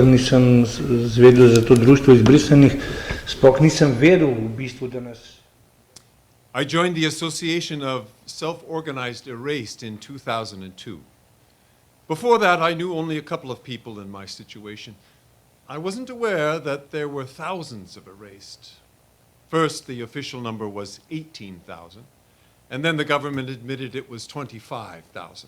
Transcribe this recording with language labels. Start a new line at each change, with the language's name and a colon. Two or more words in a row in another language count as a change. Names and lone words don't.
Slovenian: nisem zvedel za to društvo izbrisanih, sploh nisem vedel v bistvu, da nas.
English: I joined the Association of Self-Organized Erased in 2002. Before that, I knew only a couple of people in my situation. I wasn't aware that there were thousands of erased. First, the official number was 18,000, and then the government admitted it was 25,000.